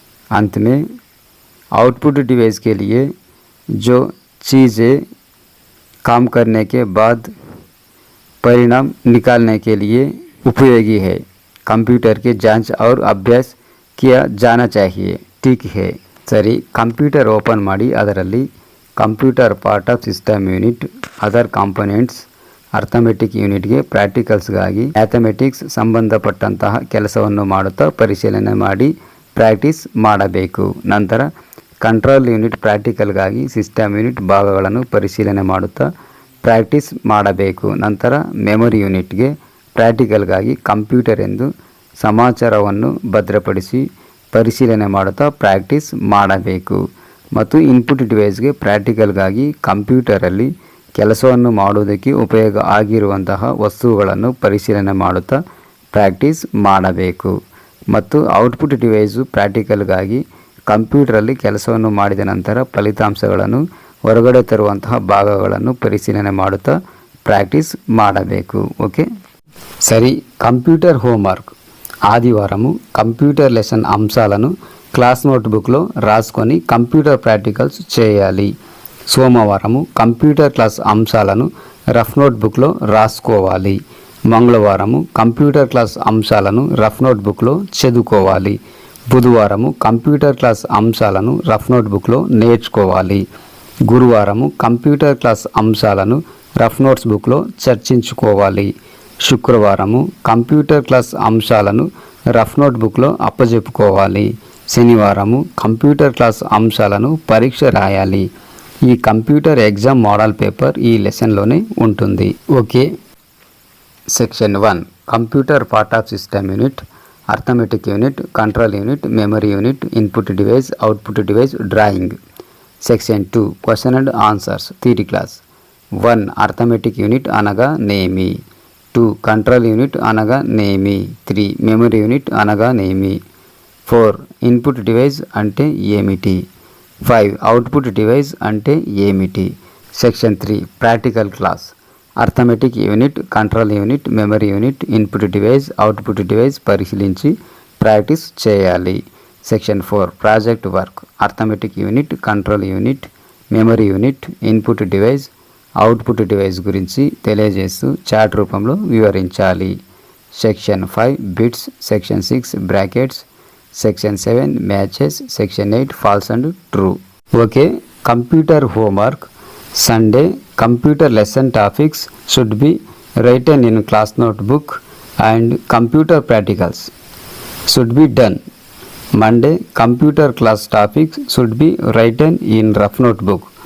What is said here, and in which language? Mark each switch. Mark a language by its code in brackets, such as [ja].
[hi] अंत में output device के लिए जो चीज़ें काम करने के बाद परिणाम निकालने के लिए उपयोगी है, कंप्यूटर की जांच और अभ्यास किया जाना चाहिए. ठीक है, [kn] ಸರಿ, ಕಂಪ್ಯೂಟರ್ ಓಪನ್ ಮಾಡಿ ಅದರಲ್ಲಿ computer part of system unit, other components, arithmetic ಯೂನಿಟ್ಗೆ ಪ್ರಾಕ್ಟಿಕಲ್ಸ್ಗಾಗಿ ಮ್ಯಾಥಮೆಟಿಕ್ಸ್ ಸಂಬಂಧಪಟ್ಟಂತಹ ಕೆಲಸವನ್ನು ಮಾಡುತ್ತಾ ಪರಿಶೀಲನೆ ಮಾಡಿ ಪ್ರಾಕ್ಟೀಸ್ ಮಾಡಬೇಕು. ನಂತರ ಕಂಟ್ರೋಲ್ ಯೂನಿಟ್ ಪ್ರಾಕ್ಟಿಕಲ್ಗಾಗಿ ಸಿಸ್ಟಮ್ ಯೂನಿಟ್ ಭಾಗಗಳನ್ನು ಪರಿಶೀಲನೆ ಮಾಡುತ್ತಾ ಪ್ರಾಕ್ಟೀಸ್ ಮಾಡಬೇಕು. ನಂತರ ಮೆಮೊರಿ ಯೂನಿಟ್ಗೆ ಪ್ರಾಕ್ಟಿಕಲ್ಗಾಗಿ ಕಂಪ್ಯೂಟರ್ ಎಂದು ಸಮಾಚಾರವನ್ನು ಭದ್ರಪಡಿಸಿ ಪರಿಶೀಲನೆ ಮಾಡುತ್ತಾ ಪ್ರಾಕ್ಟೀಸ್ ಮಾಡಬೇಕು. ಮತ್ತು ಇನ್ಪುಟ್ ಡಿವೈಸ್ಗೆ ಪ್ರಾಕ್ಟಿಕಲ್ಗಾಗಿ ಕಂಪ್ಯೂಟರಲ್ಲಿ ಕೆಲಸವನ್ನು ಮಾಡುವುದಕ್ಕೆ ಉಪಯೋಗ ಆಗಿರುವಂತಹ ವಸ್ತುಗಳನ್ನು ಪರಿಶೀಲನೆ ಮಾಡುತ್ತಾ ಪ್ರಾಕ್ಟೀಸ್ ಮಾಡಬೇಕು. ಮತ್ತು ಔಟ್ಪುಟ್ ಡಿವೈಸು ಪ್ರಾಕ್ಟಿಕಲ್ಗಾಗಿ ಕಂಪ್ಯೂಟರಲ್ಲಿ ಕೆಲಸವನ್ನು ಮಾಡಿದ ನಂತರ ಫಲಿತಾಂಶಗಳನ್ನು ಹೊರಗಡೆ ತರುವಂತಹ ಭಾಗಗಳನ್ನು ಪರಿಶೀಲನೆ ಮಾಡುತ್ತಾ ప్రాక్టీస్ ಮಾಡಬೇಕು. [te] ఓకే, సరే, కంప్యూటర్ హోంవర్క్. ఆదివారము కంప్యూటర్ లెసన్ అంశాలను క్లాస్ నోట్బుక్లో రాసుకొని కంప్యూటర్ ప్రాక్టికల్స్ చేయాలి. సోమవారము కంప్యూటర్ క్లాస్ అంశాలను రఫ్ నోట్బుక్లో రాసుకోవాలి. మంగళవారము కంప్యూటర్ క్లాస్ అంశాలను రఫ్ నోట్బుక్లో చదువుకోవాలి. బుధవారము కంప్యూటర్ క్లాస్ అంశాలను రఫ్ నోట్బుక్లో నేర్చుకోవాలి. గురువారము కంప్యూటర్ క్లాస్ అంశాలను రఫ్ నోట్స్ బుక్లో చర్చించుకోవాలి. శుక్రవారము కంప్యూటర్ క్లాస్ అంశాలను రఫ్ నోట్ బుక్లో అప్పజెప్పుకోవాలి. శనివారము కంప్యూటర్ క్లాస్ అంశాలను పరీక్ష రాయాలి. ఈ కంప్యూటర్ ఎగ్జామ్ మోడల్ పేపర్ ఈ లెసన్లోనే ఉంటుంది. Okay, section 1 computer part of system unit, [kn] arithmetic unit, control unit, memory unit, input device, output device, drawing. [te] Section 2 question and answers theory class. 1 arithmetic unit అనగా నేమి. 2 control unit అనగా నేమి. 3 memory unit అనగా నేమి. 4 input device అంటే ఏమిటి. 5 output device అంటే ఏమిటి. Section 3 practical class. Arithmetic unit, control unit, memory unit, input device, output device పరిశీలించి ప్రాక్టీస్ చేయాలి. Section 4 project work. Arithmetic unit, control unit, memory unit, input device, output device గురించి తెలియజేస్తూ chart రూపంలో వివరించాలి. Section 5 bits, section 6 brackets, section 7 matches, section 8 falls and true. Okay, computer homework. [en] Sunday, computer lesson topics should be written in class notebook and computer practicals should be done. Monday, computer class topics should be written in rough notebook.